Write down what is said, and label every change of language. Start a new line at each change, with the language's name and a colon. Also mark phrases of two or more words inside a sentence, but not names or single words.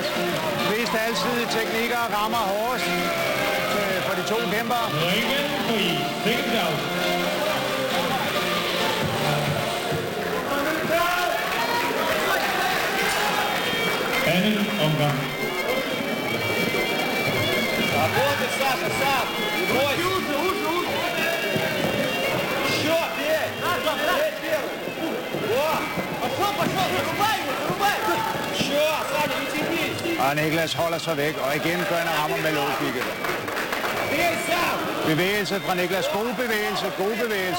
Danish: Mest altid teknikker rammer hårdest for de to kæmpere. Anden omgang.
Russian: Работай, Саша, сам! Брось! Еще, бей! Бей первый! О! Пошел, зарубай его, зарубай! Еще, Саня, не тяни!
Danish: Og Niklas holder sig væk, og igen gør han rammer med lågkigget. Bevægelse fra Niklas. God bevægelse.